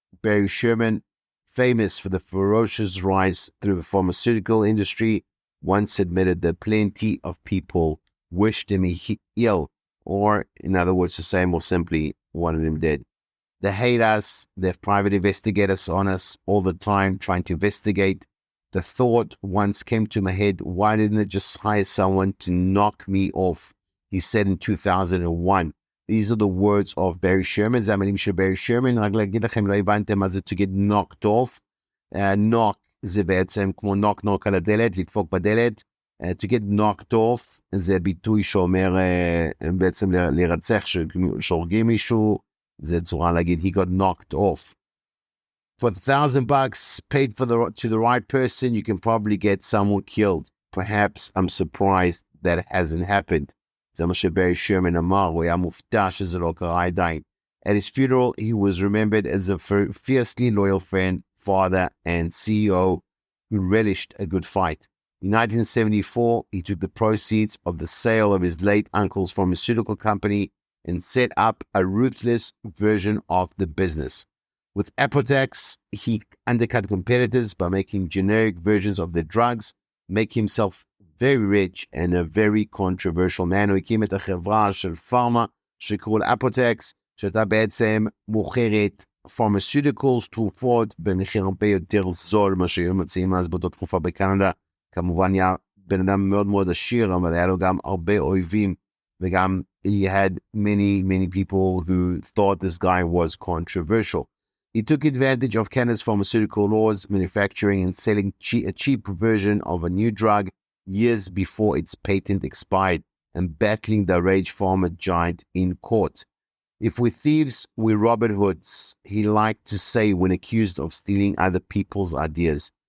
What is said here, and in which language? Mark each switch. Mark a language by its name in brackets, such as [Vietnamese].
[English] Barry Sherman, famous for the ferocious rise through the pharmaceutical industry, once admitted that plenty of people wished him ill, or, in other words, to say more simply, wanted him dead. They hate us. They have private investigators on us all the time trying to investigate. The thought once came to my head, why didn't they just hire someone to knock me off? He said in 2001. These are the words of Barry Sherman. [Hebrew] זה המילים של Barry Sherman. רק להגיד לכם, לא הבנתם מה זה [English] to get knocked off. [Hebrew] knock זה בעצם כמו knock על הדלת, לדפוק בדלת. [English] To get knocked off [Hebrew] זה ביטוי שאומר בעצם להירצח, שהורגים מישהו. זה צורה להגיד, [English] he got knocked off. For $1,000 paid to the right person, you can probably get someone killed. Perhaps I'm surprised that it hasn't happened. [Hebrew] זה מה שברי שרמן אמר, הוא היה מופתע שזה לא קרה עדיין. [English] At his funeral, he was remembered as a fiercely loyal friend, father, and CEO who relished a good fight. In 1974, he took the proceeds of the sale of his late uncle's pharmaceutical company and set up a ruthless version of the business. With Apotex, he undercut competitors by making generic versions of their drugs, making himself very rich and a very controversial man. [Hebrew] הוא הקים את החברה של פארמה שקראו לה אפוטקס, שהייתה בעצם מוכרת pharmaceuticals, תרופות, במחיר הרבה יותר זול מה שהיו מציעים אז באותה תקופה בקנדה. כמובן היה בן אדם מאוד מאוד עשיר, אבל היה לו גם הרבה אויבים, וגם [English] he had many people who thought this guy was controversial. He took advantage of Canada's pharmaceutical laws, manufacturing and selling a cheap version of a new drug years before its patent expired, and battling the rage pharma giant in court. If we're thieves, we're Robin Hoods, he liked to say when accused of stealing other people's ideas.